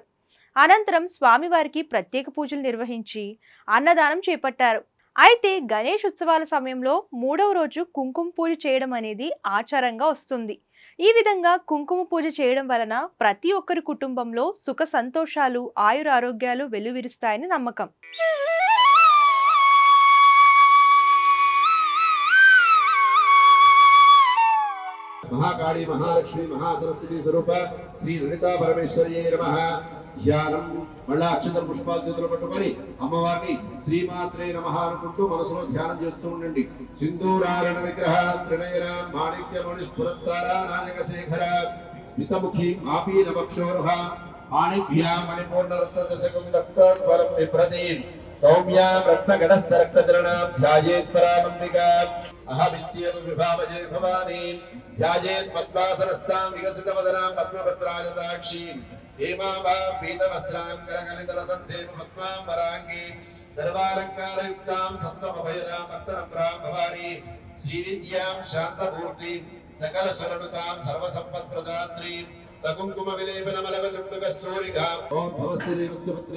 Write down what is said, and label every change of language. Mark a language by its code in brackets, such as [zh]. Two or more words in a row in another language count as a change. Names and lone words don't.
[te] అనంతరం స్వామివారికి ప్రత్యేక పూజలు నిర్వహించి అన్నదానం చేపట్టారు. అయితే గణేష్ ఉత్సవాల సమయంలో 3వ రోజు కుంకుమ పూజ చేయడం అనేది ఆచారంగా వస్తుంది. ఈ విధంగా కుంకుమ పూజ చేయడం వలన ప్రతి ఒక్కరి కుటుంబంలో సుఖ సంతోషాలు, ఆయురారోగ్యాలు వెల్లువిరుస్తాయని నమ్మకం. [sa] महाकाली महालक्ष्मी महासरस्वती स्वरूप श्री ललिता परमेश्वर्यै नमः. [te] ధ్యానం మళ్ళా అక్షతల పుష్పాలు చేతులు పట్టుకొని అమ్మవారిని [sa] శ్రీమాత్రే నమః [te] అనుకుంటూ మనసులో ధ్యానం చేస్తూ ఉండండి. [sa] సింధూరారణ విగ్రహ త్రినయన మాణిక్యమణి స్ఫురత్తారా నాయక శేఖర స్మితముఖి ఆపీన వక్షోరుహ ఆనిభ్యాం మణిపూర్ణరత్న దశకం రక్తఫలం విప్రదీన్ సౌమ్యాం రత్నగణస్థ రక్తచరణాం ధ్యాయేత్ పరామంబికా అహమిత్యేవ విభావజే భవానీ ధ్యాయేత్ పద్మాసనస్తాం వికసితవదనాం భస్మపత్రాజతాక్షీం हेमाभां पीतवस्त्रां करगलितरसन्धेम पद्माम्बराङ्गीं सर्वालङ्कारयुक्तां सप्तमभयदां भक्तनम्रां भवानी श्रीविद्यां शान्तमूर्तिं सकलसुरनुतां सर्वसम्पत्प्रदात्रीं सकुङ्कुम विलेपनमलवजुम्बकस्तूरिकां ओं भवस्य देवस्य पत्ने